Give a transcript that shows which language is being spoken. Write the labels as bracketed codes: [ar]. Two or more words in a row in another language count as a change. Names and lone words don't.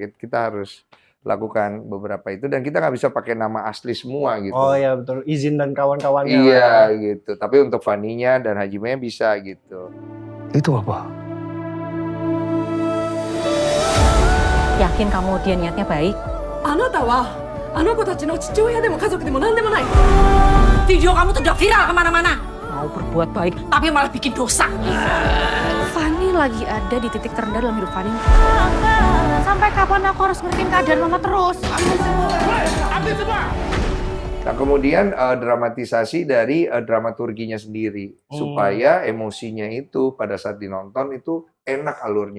[id] Kita harus lakukan beberapa itu dan kita nggak bisa pakai nama asli semua gitu. Oh ya betul, izin dan kawan-kawannya. Iya gitu. Tapi untuk Fanny-nya dan Hajime bisa gitu. Itu apa? Yakin kamu dia niatnya baik? [ja] あなたはあの子たちの父親でも家族でも何でもない。 [id] video kamu tuh udah viral kemana-mana. Mau berbuat baik, tapi malah bikin dosa. Fanny lagi ada di titik terendah dalam hidup Fanny. Sampai kapan aku harus ngertiin keadaan mama terus? Nah kemudian dramatisasi dari dramaturginya sendiri supaya emosinya itu pada saat dinonton itu enak alurnya.